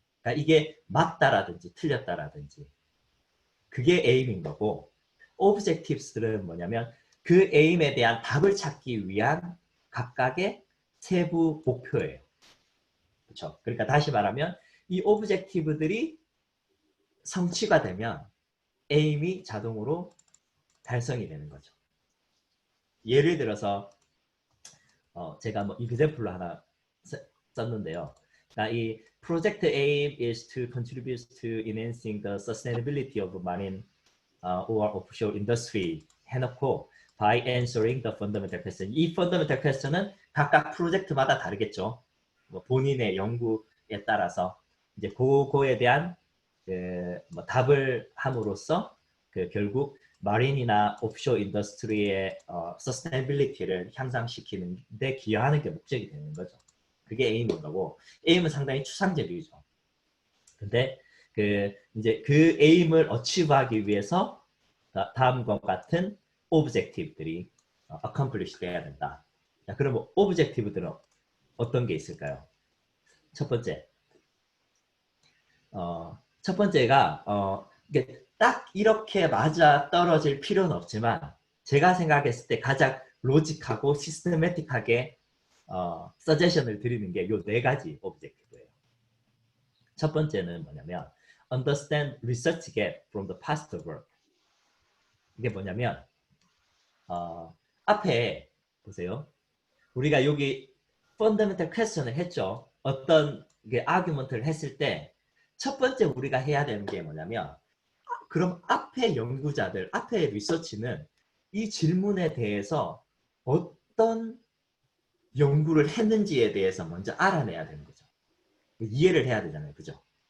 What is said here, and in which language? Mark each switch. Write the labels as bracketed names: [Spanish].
[Korean] 그러니까 이게 맞다라든지 틀렸다라든지 그게 에임인 거고 오브젝티브스는 뭐냐면 그 에임에 대한 답을 찾기 위한 각각의 세부 목표예요. 그렇죠? 그러니까 다시 말하면 이 오브젝티브들이 성취가 되면 에임이 자동으로 달성이 되는 거죠. 예를 들어서 제가 뭐 example로 하나 썼는데요. [English] 이 project aim is to contribute to enhancing the sustainability of marine or offshore industry [Korean] 해놓고 [English] by answering the fundamental question. [Korean] 이 [English] fundamental question [Korean] 은 각각 프로젝트마다 다르겠죠. 뭐 본인의 연구에 따라서 이제 그거에 대한 뭐 답을 함으로써 결국 마린이나 오프쇼어 인더스트리의 서스테이빌리티를 향상시키는 데 기여하는 게 목적이 되는 거죠. 그게 에임인 거고 에임은 상당히 추상적이죠. 근데 이제 그 에임을 어치브하기 위해서 다음과 같은 오브젝티브들이 accomplish 돼야 된다. 자, 그럼 오브젝티브들은 어떤 게 있을까요? 첫 번째, 첫 번째가 이게 딱 이렇게 맞아 떨어질 필요는 없지만 제가 생각했을 때 가장 로직하고 시스테매틱하게 서제션을 드리는 게 요 네 가지 오브젝티브예요. 첫 번째는 뭐냐면 [English] understand research gap from the past work. [Korean] 이게 뭐냐면 앞에 보세요. 우리가 여기 [English] fundamental question [Korean] 을 했죠. 어떤 argument를 했을 때 첫 번째 우리가 해야 되는 게 뭐냐면 그럼 앞에 연구자들, 앞에 리서치는 이 질문에 대해서 어떤 연구를 했는지에 대해서 먼저 알아내야 되는 거죠. 이해를 해야 되잖아요. 그죠?